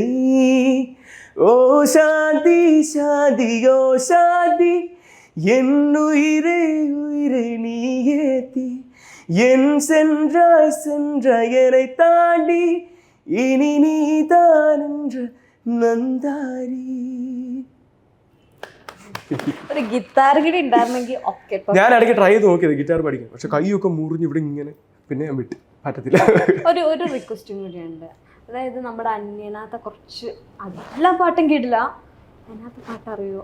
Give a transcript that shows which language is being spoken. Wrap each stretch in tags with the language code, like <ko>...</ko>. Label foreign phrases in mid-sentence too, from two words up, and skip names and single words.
<ta>ஓ சாந்தி சாந்தி ஓ சாந்தி, என் உயிரை உயிரை நீ ஏத்தி, என் சென்றாய் சென்றாய் என்னை தாண்டி, இனி நீதான் என்ற നന്ദാരി.</ta> <ml>ഒരു ഗിറ്റാർ കൂടി ഉണ്ടായിരുന്നെങ്കിൽ ഓക്കെ. ഞാൻ ഇടയ്ക്ക് ട്രൈ ചെയ്ത് നോക്കിയത് ഗിറ്റാർ പഠിക്കാൻ, പക്ഷെ കൈയൊക്കെ മുറിഞ്ഞ് ഇവിടെ ഇങ്ങനെ, പിന്നെ ഞാൻ വിട്ട്, പറ്റത്തില്ല. ഒരു റിക്വസ്റ്റും കൂടിയുണ്ട്. അതായത് നമ്മുടെ അന്യനാഥ കുറച്ച് എല്ലാ പാട്ടും കേട്ടില്ല, അതിനകത്ത് പാട്ട് അറിയോ?</ml>